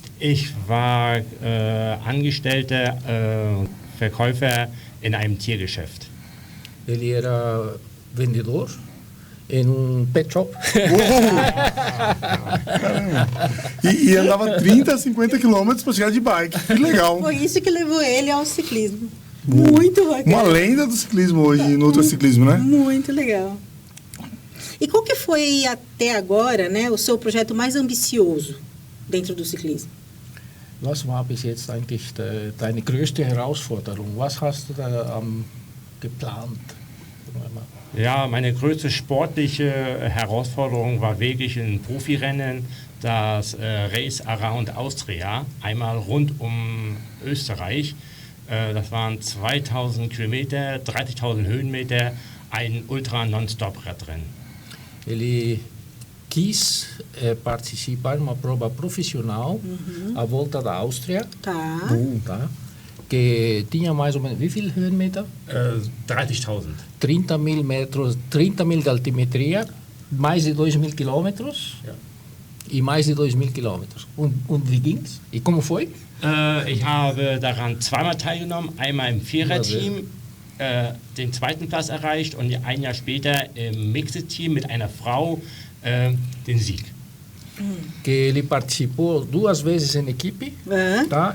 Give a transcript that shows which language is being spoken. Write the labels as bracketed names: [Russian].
[German] Ich war angestellter Verkäufer in einem Tiergeschäft. [Portuguese] Ele era vendedor em pet shop. E andava 30 a 50 quilômetros para chegar de bike. Que legal. Foi isso que levou ele ao ciclismo. Muito bacana. Uma lenda do ciclismo hoje, no ultraciclismo, né? Muito legal. E qual que foi até agora, né, o seu projeto mais ambicioso dentro do ciclismo? [German] Was war bis jetzt eigentlich deine größte Herausforderung? Was hast du da geplant? Ja, meine größte sportliche Herausforderung war wirklich ein Profirennen, das Race Around Austria, einmal rund um Österreich. Das waren 2000 Kilometer, 30.000 Höhenmeter, ein Ultra-Non-Stop-Radrennen. [Portuguese] Ele quis participar de uma prova profissional à volta da Áustria, tá? Que tinha mais ou menos, [German] wie viel Höhenmeter? 30.000. [Portuguese] 30.000 metros, 30.000 de altimetria, mais de 2.000 quilômetros. [German] Ja. [Portuguese] E mais de 2.000 quilômetros. [German] Und wie ging's? [Portuguese] E como foi? [German] Ich habe daran zweimal teilgenommen, einmal im Viererteam, den zweiten Platz erreicht und ein Jahr später im Mixed-Team mit einer Frau den Sieg. [Portuguese] Que ele participou 2 vezes em equipe, tá?